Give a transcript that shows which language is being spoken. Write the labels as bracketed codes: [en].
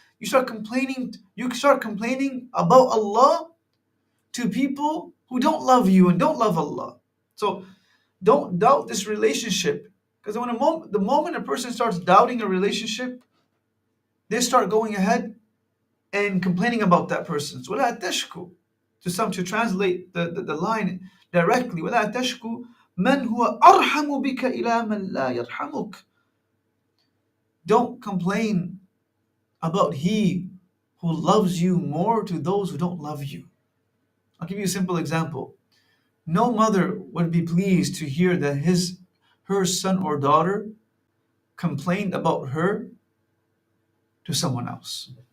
[en] You start complaining about Allah to people who don't love you and don't love Allah. So don't doubt this relationship, because the moment a person starts doubting a relationship, they start going ahead and complaining about that person. So [ar] وَلَا تَشْكُوا. [en] To translate the line directly, [ar] وَلَا تَشْكُوا مَنْ هُوَ أَرْحَمُ بِكَ إِلَى مَنْ لَا يَرْحَمُكَ. [en] Don't complain about He who loves you more to those who don't love you. I'll give you a simple example. No mother would be pleased to hear that her son or daughter complained about her to someone else.